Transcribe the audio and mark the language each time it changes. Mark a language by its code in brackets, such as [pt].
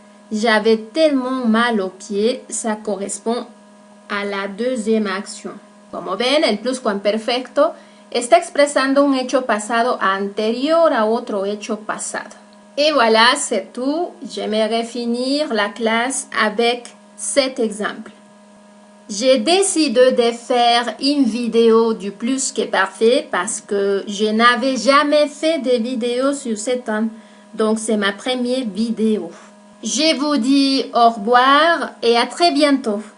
[fr] J'avais tellement mal aux pieds, ça correspond a la deuxième acción. [es] Como ven, el pluscuamperfecto está expresando un hecho pasado anterior a otro hecho pasado. [fr] Et voilà, c'est tout. J'aimerais finir la classe avec cet exemple. J'ai décidé de faire une vidéo du plus que parfait parce que je n'avais jamais fait de vidéo sur ce thème. Donc, c'est ma première vidéo. Je vous dis au revoir et à très bientôt.